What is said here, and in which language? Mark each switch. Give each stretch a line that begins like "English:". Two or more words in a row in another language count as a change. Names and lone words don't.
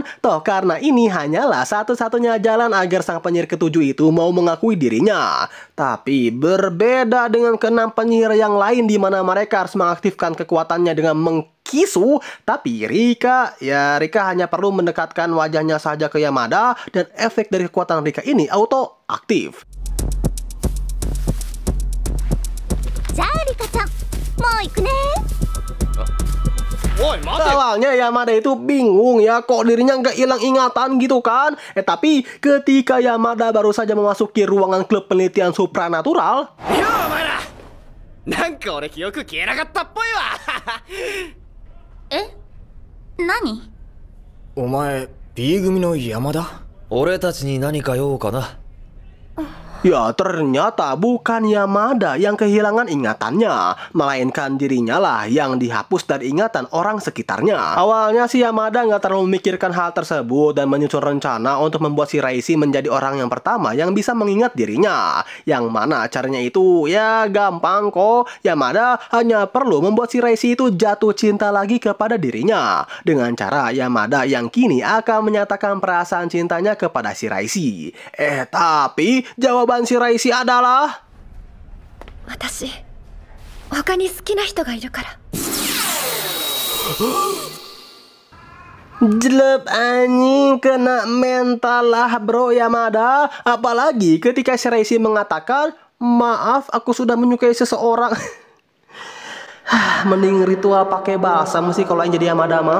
Indonesian: Toh karena ini hanyalah satu-satunya jalan agar sang penyihir ketujuh itu mau mengakui dirinya. Tapi berbeda dengan keenam penyihir yang lain di mana mereka harus mengaktifkan kekuatannya dengan mengkisu, tapi Rika hanya perlu mendekatkan wajahnya saja ke Yamada dan efek dari kekuatan Rika ini auto aktif.
Japanese: じゃあリカちゃん、もう行くね。
Indonesian: Awalnya Yamada itu bingung ya, kok dirinya nggak hilang ingatan gitu kan. Tapi ketika Yamada baru saja memasuki ruangan klub penelitian supranatural,
Japanese: なんか俺記憶消えなかったっぽいわ。え、何？お前 B 組の山田？俺たちに何か用かな？
Indonesian: ya ternyata bukan Yamada yang kehilangan ingatannya, melainkan dirinya lah yang dihapus dari ingatan orang sekitarnya. Awalnya si Yamada nggak terlalu memikirkan hal tersebut dan menyusun rencana untuk membuat si Reishi menjadi orang yang pertama yang bisa mengingat dirinya. Yang mana caranya itu ya gampang kok. Yamada hanya perlu membuat si Reishi itu jatuh cinta lagi kepada dirinya dengan cara Yamada yang kini akan menyatakan perasaan cintanya kepada si Reishi. Tapi jawaban si Reishi adalah
Japanese: 私他に好きな人がいるから。
Indonesian: Jelek anjing, kena mental lah bro Yamada. Apalagi ketika si Reishi mengatakan, maaf aku sudah menyukai seseorang. Mending ritual pakai balsam sih kalau yang jadi Yamada mah.